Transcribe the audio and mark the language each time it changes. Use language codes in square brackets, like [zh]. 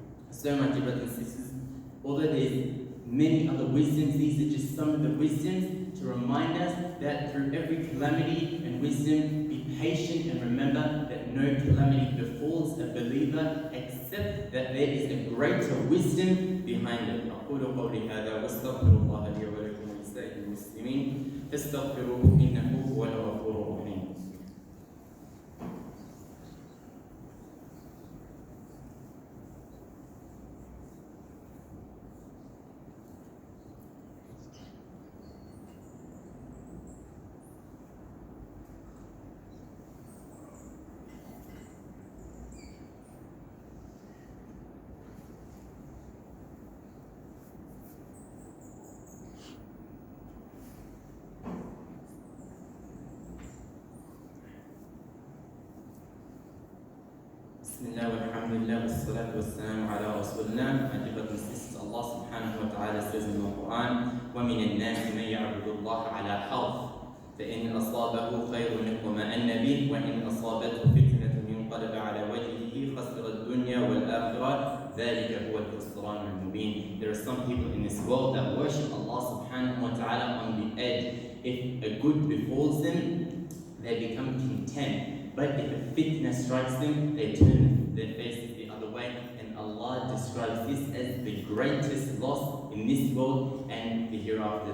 [en] So, my dear brothers and sisters, although there's many other wisdoms, these are just some of the wisdoms to remind us that through every calamity and wisdom, be patient and remember that no calamity befalls a believer except that there is a greater wisdom behind it. [ar] أقول قولي هذا واستغفر الله لي ولكم ولسائر المسلمين فاستغفروه إنه هو الغفور الرحيم. Bismillah walhamdulillah wassalatu wassalamu ala rasulillah. [en] My dear brothers and sisters, Allah subhanahu wa ta'ala says in the Quran, [ar] وَمِنَ النَّاسِ مَنْ يَعْبُدُ اللَّهَ عَلَى حَرْفٍ فَإِنْ أَصَابَهُ خَيْرٌ اطْمَأَنَّ بِهِ وَإِنْ أَصَابَتْهُ فِتْنَةٌ انقلب على وجهه خسر الدنيا والآخرة ذلك هو الخسران المبين. [en] There are some people in this world that worship Allah subhanahu wa ta'ala on the edge. If a good befalls them, they become content. But if a fitna strikes them, they turn their faces the other way. And Allah describes this as the greatest loss in this world and the hereafter.